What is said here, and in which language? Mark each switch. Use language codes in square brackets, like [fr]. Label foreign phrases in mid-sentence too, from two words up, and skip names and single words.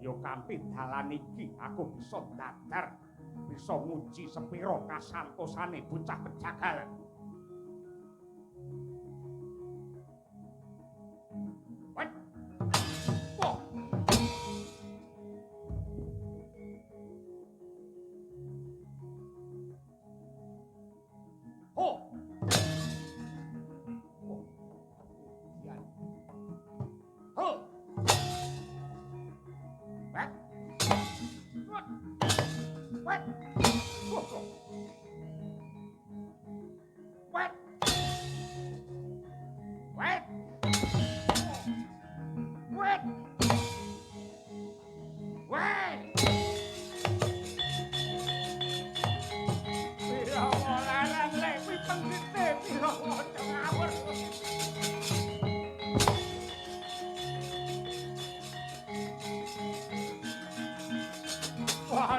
[jv] kanthi dalan iki aku bisa ndadar bisa nguji sepira kasantosane bocah pejagal. [en] Wait. Oh. Oh. Oh. Ya. Oh. What? What? What? Oh. What? What? What? What? [jv] Pira larang lek kuwi penggite pira aja ngawur. Wah.